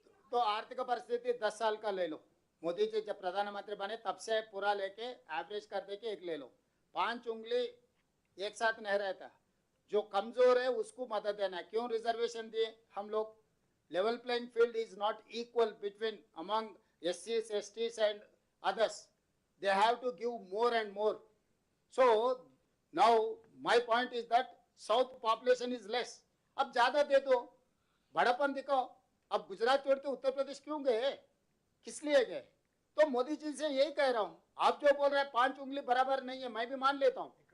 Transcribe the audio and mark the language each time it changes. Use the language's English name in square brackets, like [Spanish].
[Hindi] तो आर्थिक परिस्थिति 10 साल का ले लो, मोदी जी जब प्रधानमंत्री बने तब से पूरा लेके एवरेज कर दे के एक ले लो. 5 उंगली एक साथ नहीं रहता. जो कमजोर है उसको मदद देना. क्यों रिजर्वेशन दिए हम लोग? [English] Level playing field is not equal between among एससीज STs and others. they have to give more and more. So now my point is that south population is less. [Hindi] अब ज्यादा दे दो, बड़ापन दिखाओ. अब गुजरात छोड़ के उत्तर प्रदेश क्यों गए, किस लिए गए? तो मोदी जी से यही कह रहा हूं, आप जो बोल रहे हैं 5 उंगली बराबर नहीं है, मैं भी मान लेता हूं.